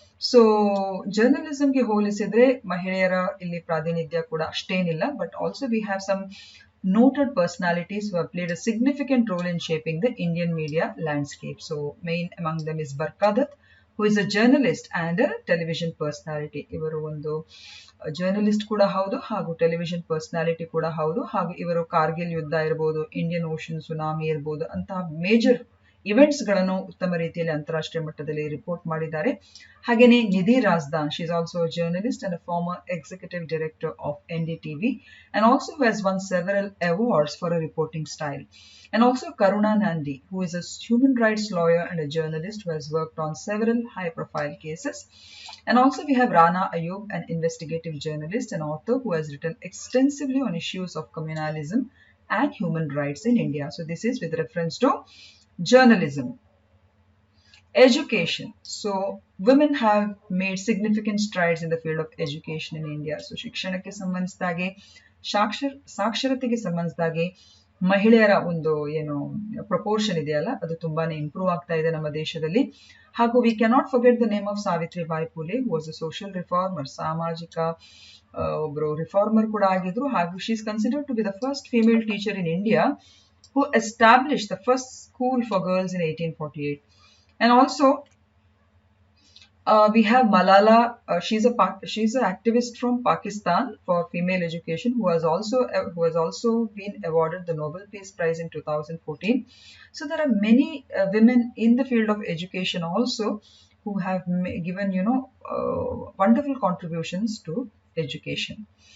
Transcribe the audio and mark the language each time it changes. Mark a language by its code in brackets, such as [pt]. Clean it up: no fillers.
[kn] So ಜರ್ನಲಿಸಮ್ಗೆ ಹೋಲಿಸಿದ್ರೆ ಮಹಿಳೆಯರ ಇಲ್ಲಿ ಪ್ರಾತಿನಿಧ್ಯ ಕೂಡ ಅಷ್ಟೇನಿಲ್ಲ, [en] But also we have some noted personalities who have played a significant role in shaping the Indian media landscape. So main among them is Bhaarath, who is a journalist and a television personality. [kn] ಇವರು ಒಂದು journalist ಕೂಡ ಹೌದು ಹಾಗೂ television personality ಕೂಡ ಹೌದು. ಹಾಗೂ ಇವರು ಕಾರ್ಗಿಲ್ ಯುದ್ಧ ಇರಬಹುದು, ಇಂಡಿಯನ್ ಓಷನ್ ಸುನಾಮಿ ಇರಬಹುದು ಅಂತಹ ಮೇಜರ್ ಇವೆಂಟ್ಸ್ ಗಳನ್ನು ಉತ್ತಮ ರೀತಿಯಲ್ಲಿ ಅಂತಾರಾಷ್ಟ್ರೀಯ ಮಟ್ಟದಲ್ಲಿ ರಿಪೋರ್ಟ್ ಮಾಡಿದ್ದಾರೆ. [en] ಹಾಗೇನೆ Nidhi Razdan, she is also a journalist and a former executive director of NDTV and also who has won several awards for her reporting style. And also Karuna Nandi, who is a human rights lawyer and a journalist who has worked on several high-profile cases. And also we have Rana Ayub, an investigative journalist and author who has written extensively on issues of communalism and human rights in India. So this is with reference to journalism. Education. So women have made significant strides in the field of education in India. [kn] So ಶಿಕ್ಷಣಕ್ಕೆ ಸಂಬಂಧಿಸಿದಾಗೆ ಸಾಕ್ಷರತೆಗೆ ಸಂಬಂಧಿಸಿದಾಗೆ ಮಹಿಳೆಯರ ಒಂದು ಏನು proportion ಇದೆಯಲ್ಲ ಅದು ತುಂಬಾನೇ improve ಆಗ್ತಾ ಇದೆ ನಮ್ಮ ದೇಶದಲ್ಲಿ. [en] ಹಾಗೂ we cannot forget the name of Savitribai Phule, who was a social reformer, [kn] ಸಾಮಾಜಿಕ ಒಬ್ಬರು ರಿಫಾರ್ಮರ್ ಕೂಡ ಆಗಿದ್ರು. [en] ಹಾಗೂ she is considered to be the first female teacher in India who established the first school for girls in 1848. And also we have Malala. She's an activist from Pakistan for female education who has also been awarded the Nobel Peace Prize in 2014. So there are many women in the field of education also who have given wonderful contributions to education.